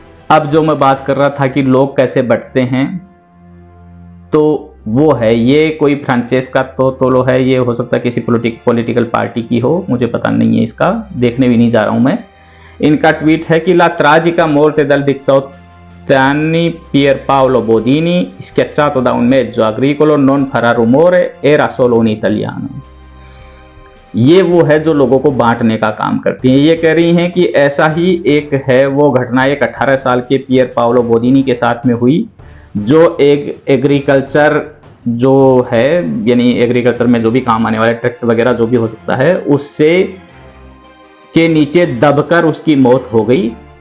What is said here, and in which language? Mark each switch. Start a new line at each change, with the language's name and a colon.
Hindi: अब जो मैं बात कर रहा था कि लोग कैसे बंटते हैं, तो वो है ये कोई फ्रांचेस्का तोलो है, ये हो सकता है किसी पॉलिटिकल पार्टी की हो, मुझे पता नहीं है, इसका देखने भी नहीं जा रहा हूं मैं। इनका ट्वीट है कि
Italian: ला tragica morte del 18 anni Pierpaolo Bodini schiacciato da un mezzo agricolo non farà rumore, era solo un italiano।
Hindi: ये वो है जो लोगों को बांटने का काम करती है। ये कह रही हैं कि ऐसा ही एक है वो घटना एक 18 साल के पियर पाओलो बोदिनी के साथ में हुई, जो एक एग्रीकल्चर जो है यानी एग्रीकल्चर में जो भी काम आने वाले ट्रैक्टर वगैरह जो भी हो सकता है, उससे के नीचे दबकर उसकी मौत हो गई।